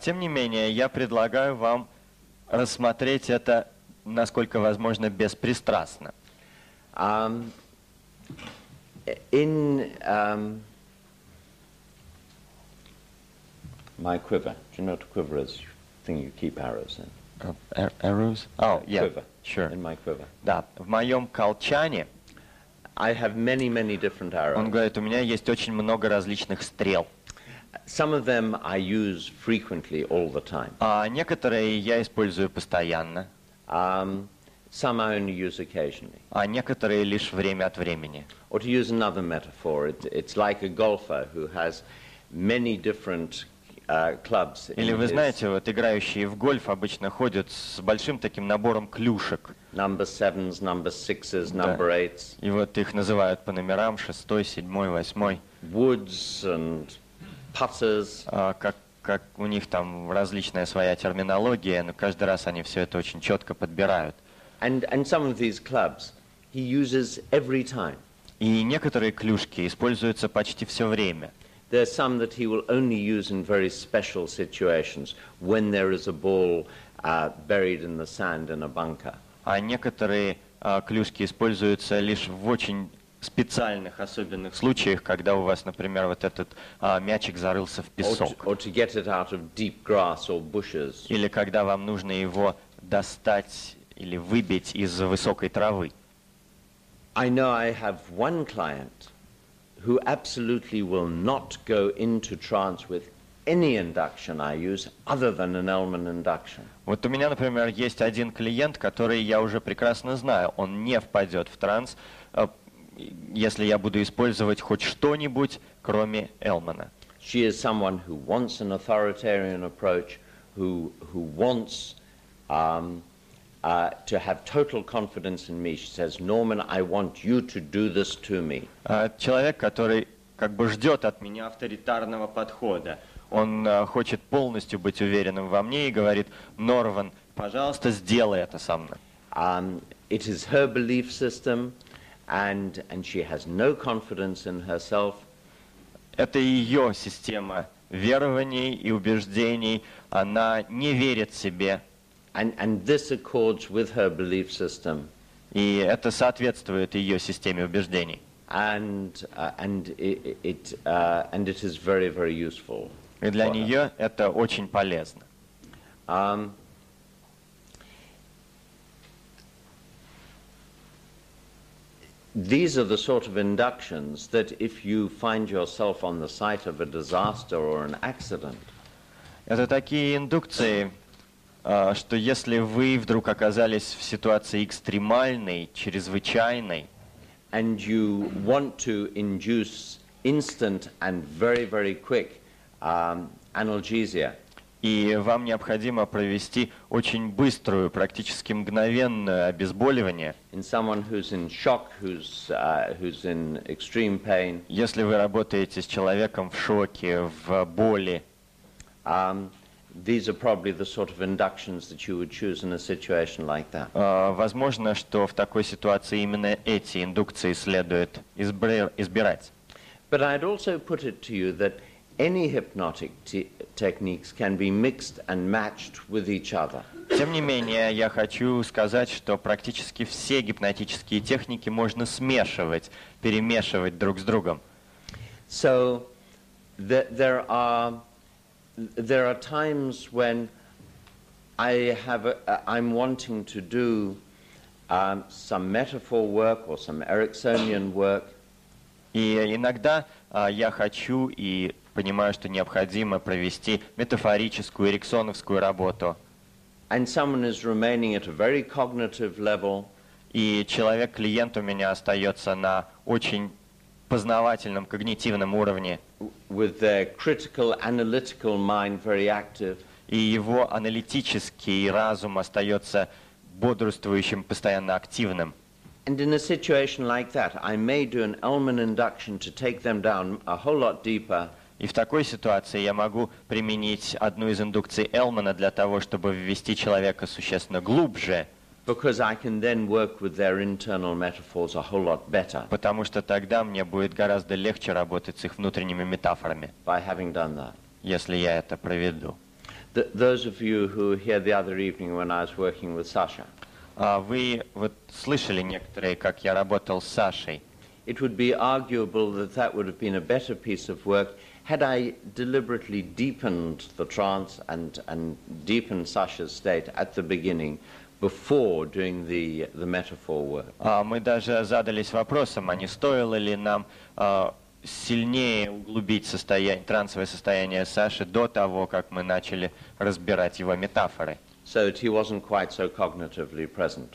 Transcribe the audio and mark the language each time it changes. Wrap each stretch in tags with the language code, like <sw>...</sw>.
<ru>Тем не менее, я предлагаю вам рассмотреть это, насколько возможно, беспристрастно.</ru> <en>In my quiver, do you know what a quiver is? Thing you keep arrows in. Arrows? Oh, yeah, Quiver. sure. In my quiver.</en> <ru>Да, в моем колчане,</ru> <en>I have many different arrows.</en> <ru>он говорит, у меня есть очень много различных стрел.</ru> <en>Some of them I use frequently, all the time.</en> <ru>Некоторые я использую постоянно,</ru> <en>Some I only use occasionally.</en> <ru>а некоторые лишь время от времени.</ru> <en>Or to use another metaphor, it's like a golfer who has many different clubs.</en> <ru>Или</ru> <en>in</en> <ru>вы</ru> <en>his</en> <ru>знаете, вот играющие в гольф обычно ходят с большим таким набором клюшек.</ru> <en>number sevens, number sixes,</en> <ru>Да.</ru> <en>number eights,</en> <ru>И вот их называют по номерам: 6, 7, 8.</ru> <en>woods and putters.</en> <ru>Как у них там различная своя терминология, но каждый раз они все это очень четко подбирают.</ru> <en>And some of these clubs he uses every time.</en> <ru>И некоторые клюшки используются почти все время.</ru> <en>There are some that he will only use in very special situations, when there is a ball buried in the sand in a bunker.</en> <ru>А некоторые клюшки используются лишь в очень специальных, особенных случаях, когда у вас, например, вот этот мячик зарылся в песок.</ru> <en>Or to get it out of deep grass or bushes.</en> <ru>Или когда вам нужно его достать или выбить из высокой травы.</ru> <en>I know I have one client who absolutely will not go into trance with any induction I use other than an Elman induction.</en> <ru>Вот у меня, например, есть один клиент, который я уже прекрасно знаю, он не впадет в транс, если я буду использовать хоть что-нибудь, кроме Элмана.</ru> <en>She is someone who wants an authoritarian approach, who wants to have total confidence in me. She says, Norman, I want you to do this to me.</en> <ru>Человек, который как бы ждет от меня авторитарного подхода. Он хочет полностью быть уверенным во мне и говорит: Норван, пожалуйста, сделай это со мной.</ru> <en>It is her belief system, and she has no confidence in herself.</en> <ru>Это ее система верований и убеждений. Она не верит себе.</ru> <en>And this accords with her belief system.</en> <ru>И это соответствует ее системе убеждений.</ru> <en>And it is very, very useful.</en> <ru>И для</ru> <en>for her.</en> <ru>нее это очень полезно.</ru> <en>These are the sort of inductions that if you find yourself on the site of a disaster or an accident,</en> <ru>Это такие индукции, что если вы вдруг оказались в ситуации экстремальной, чрезвычайной,</ru> <en>and you want to induce instant and very, very quick analgesia,</en> <ru>и вам необходимо провести очень быструю, практически мгновенное обезболивание,</ru> <en>in someone who's in shock, who's in extreme pain,</en> <ru>если вы работаете с человеком в шоке, в боли,</ru> <en>these are probably the sort of inductions that you would choose in a situation like that.</en> <ru>возможно, что в такой ситуации именно эти индукции следует избирать.</ru> <en>But I'd also put it to you that any hypnotic techniques can be mixed and matched with each other.</en> <ru>Тем не менее, я хочу сказать, что практически все гипнотические техники можно смешивать, перемешивать друг с другом.</ru> <en>So there are times when I'm wanting to do some metaphor work or some Ericksonian work.</en> <ru>И иногда я хочу и понимаю, что необходимо провести метафорическую, эриксоновскую работу.</ru> <en>And someone is remaining at a very cognitive level.</en> <ru>И человек-клиент у меня остается на очень познавательном, когнитивном уровне.</ru> <en>With their critical, analytical mind very active.</en> <ru>И его аналитический разум остается бодрствующим, постоянно активным.</ru> <en>And in a situation like that, I may do an Elman induction to take them down a whole lot deeper.</en> <ru>И в такой ситуации я могу применить одну из индукций Элмана для того, чтобы ввести человека существенно глубже.</ru> <en>Because I can then work with their internal metaphors a whole lot better.</en> <ru>Потому что тогда мне будет гораздо легче работать с их внутренними метафорами,</ru> <en>By having done that.</en> <ru>если я это проведу.</ru> <en>Those of you who were here the other evening when I was working with Sasha.</en> <ru>Вы вот слышали некоторые, как я работал с Сашей.</ru> <en>It would be arguable that that would have been a better piece of work had I deliberately deepened the trance and deepened Sasha's state at the beginning before doing the metaphor work.</en> <ru>Мы даже задались вопросом, а не стоило ли нам сильнее углубить трансовое состояние Саши до того, как мы начали разбирать его метафоры.</ru> <en>So that he wasn't quite so cognitively present.</en>